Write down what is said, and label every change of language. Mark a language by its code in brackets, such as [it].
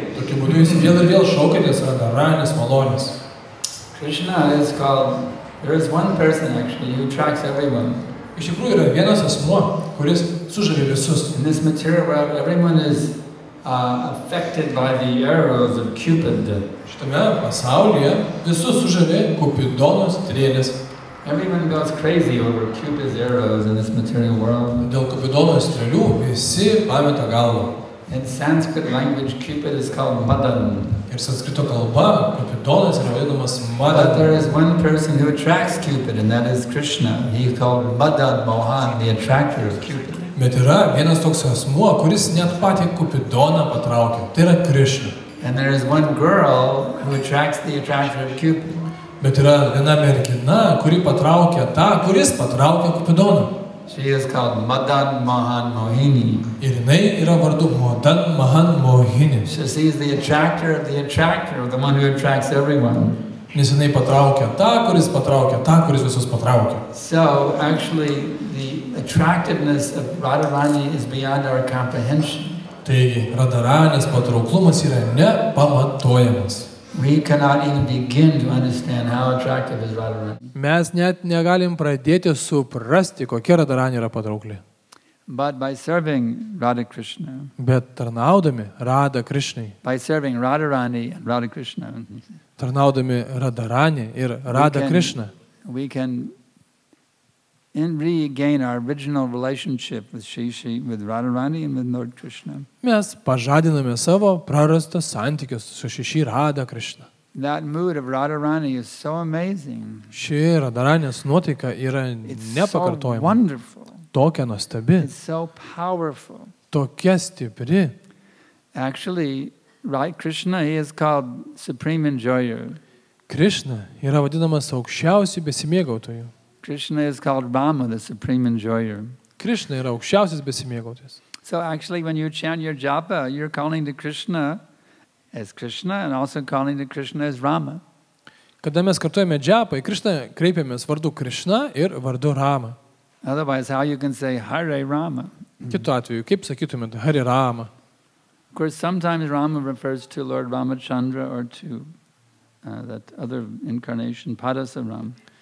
[lt] Tokiu būdu jūs vėl ir vėl šaukitės Radharanės malonės. [en] Krishna is called, there is one person actually who attracts everyone. [lt] Iš tikrųjų yra vienas asmuo, kuris sužavi visus. [en] In this material world, everyone is affected by the arrows of Cupid. [lt] Šitame pasaulyje visus sužavi Kupidono strėlės. [en] Everyone goes crazy over Cupid's arrows in this material world. [lt] Dėl Kupidono strėlių visi pameta galvą. [en] In Sanskrit language, Cupid is called Madan. [lt] Ir sanskrito kalba Kupidonas yra vadinamas Madan. [en] But there is one person who attracts Cupid, and that is Krishna. He is called Madan Mohan, the attractor of Cupid. [lt] Bet yra vienas toks asmuo, kuris net patį Kupidoną patraukia. Tai yra Krishna. [en] And there is one girl who attracts the attractor of Cupid. [lt] Bet yra viena mergina, kuri patraukia tą, kuris patraukia Kupidoną. [en] She is called Madan Mohan Mohini. [lt] Ir jinai yra vardu Madan Mohan Mohini. [en] So she is the attractor, the one who attracts everyone. [lt] Nes jinai patraukia tą, kuris visus patraukia. [en] So actually, the attractiveness of Radharani is beyond our comprehension. [lt] Taigi, Radharanės patrauklumas yra nepamatuojamas. [en] We cannot even begin to understand how attractive is Radharani. [lt] Mes net negalim pradėti suprasti, kokia Radharanė yra patraukli. [en] But by serving Radha Krishna, [lt] Bet tarnaudami Radha Krishnai, [en] by serving Radharani and Radha Krishna, [lt] tarnaudami Radharanė ir Radha Krishna, [en] we can regain our original relationship with with Radharani and with Lord Krishna. [lt] mes pažadiname savo prarastus santykius su Šiši Radha Krishna. [en] That mood of Radharani is so amazing. [lt] Ši Radharanės nuotaika yra [en] It's so [lt] nepakartojama, [en] wonderful. [lt] tokia nuostabi, [en] It's so powerful. [lt] tokia stipri. [en] Actually, right, Krishna, he is called Supreme Enjoyer. [lt] Krishna yra vadinamas aukščiausiu besimėgautoju. [en] Krishna is called Rama, the Supreme Enjoyer. [lt] Krishna yra aukščiausias besimėgautojas. [en] So actually, when you chant your japa, you're calling to Krishna as Krishna and also calling to Krishna as Rama. [lt] Kada mes kartuojame džapą, į Krishną kreipiamės vardu Krishna ir vardu Rama. [en] Otherwise, how you can say Hare Rama? [lt] Kitu atveju, kaip sakytumėte, Hari Rama. [en] Of course, sometimes Rama refers to Lord Ramachandra or to that other incarnation, Padasaram.